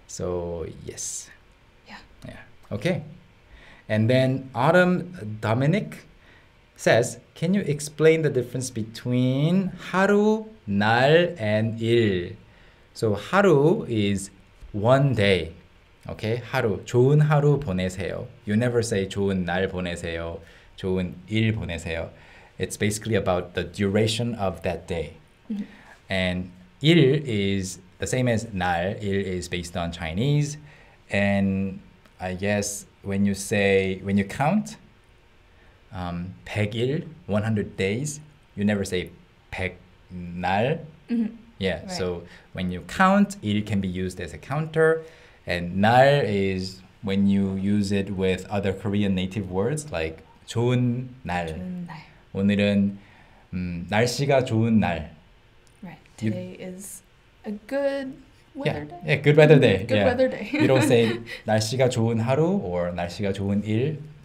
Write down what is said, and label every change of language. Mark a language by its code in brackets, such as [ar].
[en] So yes. Yeah. Okay. And then Autumn Dominic says, can you explain the difference between 하루, 날, and 일? So 하루 is one day. [ko] Okay, 하루, 좋은 하루 보내세요. [en] You never say [ko] 좋은 날 보내세요, 좋은 일 보내세요. [en] It's basically about the duration of that day. And 일 is the same as 날. 일 is based on Chinese. And I guess when you count 100일, 100 days, you never say 100날. Yeah, right. So when you count, 일 can be used as a counter, and 날 is when you use it with other Korean native words like [ko] 좋은 날. 오늘은 날씨가 좋은 날. [en] Right. Today is a good weather day. Yeah, good weather day. Good weather day. You don't say [ko] 날씨가 좋은 하루 [en] or [ko] 날씨가 좋은 일.